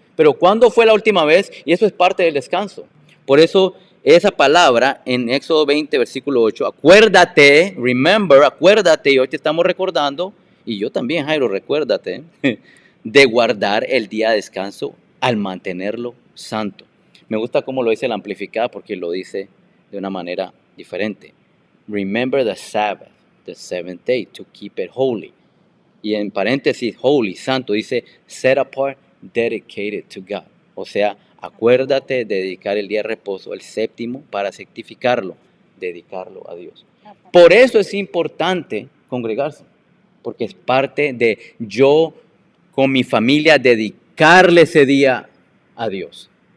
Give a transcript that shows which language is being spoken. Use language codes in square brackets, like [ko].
[es] Pero ¿cuándo fue la última vez? Y eso es parte del descanso. Por eso esa palabra en Éxodo 20, versículo 8, acuérdate, remember, acuérdate, y hoy te estamos recordando, y yo también, Jairo, recuérdate, de guardar el día de descanso al mantenerlo santo. Me gusta cómo lo dice la amplificada porque lo dice de una manera diferente. [en] Remember the Sabbath, the seventh day, to keep it holy. [es] Y en paréntesis, holy, santo, dice set apart, dedicated to God. O sea, acuérdate de dedicar el día de reposo, el séptimo, para santificarlo, dedicarlo a Dios. Por eso es importante congregarse, porque es parte de yo con mi familia dedicarle ese día a Dios.